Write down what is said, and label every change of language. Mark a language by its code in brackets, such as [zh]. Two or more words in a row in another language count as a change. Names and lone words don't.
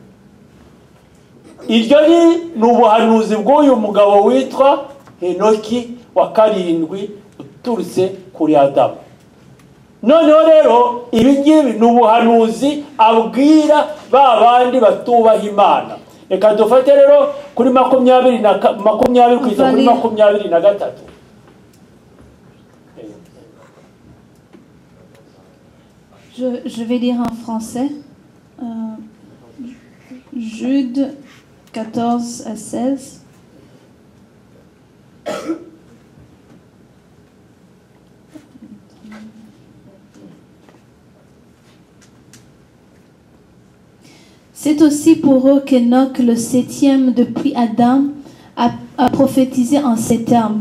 [rw] Iryo ni ubuhanuzi bw'uyu mugabo witwa Henoki wa karindwi uturutse kuri Adamu. Noneho rero ibi ngibi ni ubuhanuzi abwira ba bandi batubaha Imana. Reka dufate rero kuri 20 kugeza kuri 23. [fr] Je vais lire en français. Jude 14 à 16. C'est aussi pour eux qu'Enoch, le 7e depuis Adam, a prophétisé en ces termes.